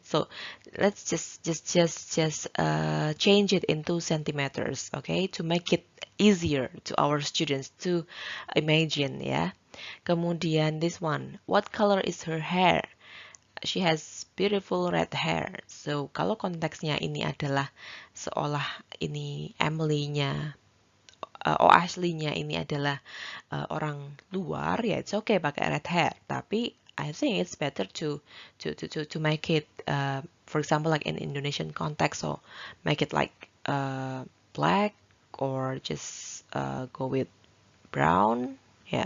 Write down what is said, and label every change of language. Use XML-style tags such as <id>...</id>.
<en>So let's just change it into centimeters, okay, to make it easier to our students to imagine ya. Kemudian this one, what color is her hair? She has beautiful red hair.</en> <id>So kalau konteksnya ini adalah seolah ini Emily-nya Ashley-nya ini adalah orang luar, ya</id> <en>it's okay</en> <id>pakai red hair.</id> <en>Tapi I think it's better to make it, for example, like in Indonesian context, so make it like black or just go with brown, ya.</en>